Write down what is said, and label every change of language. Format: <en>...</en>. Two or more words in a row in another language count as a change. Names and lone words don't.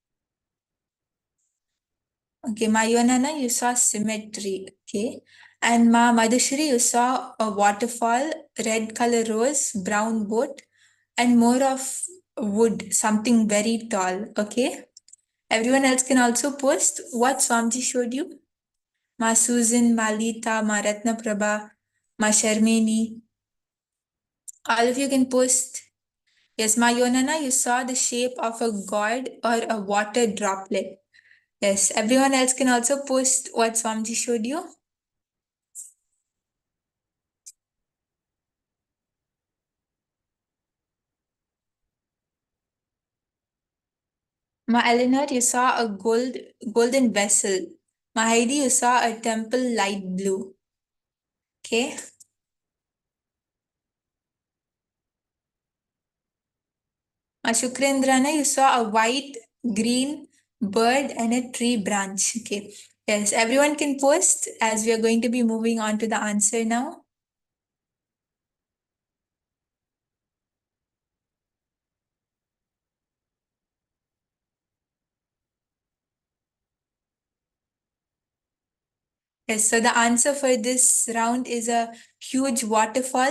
<en>Okay, Ma Yonana, you saw symmetry. Okay. And Ma Madhushri, you saw a waterfall, red color rose, brown boat, and more of wood, something very tall. Okay. Everyone else can also post what Swamiji showed you. Ma Susan, Ma Lita, Ma Ratna Prabha, Ma Sharmini. All of you can post. Yes, Ma Yonana, you saw the shape of a god or a water droplet. Yes, everyone else can also post what Swamiji showed you. Ma Eleanor, you saw a golden vessel. Ma Heidi, you saw a temple light blue. Okay. Ma Shukrendrana, you saw a white, green bird and a tree branch. Okay. Yes, everyone can post as we are going to be moving on to the answer now. Yes, so the answer for this round is a huge waterfall.</en>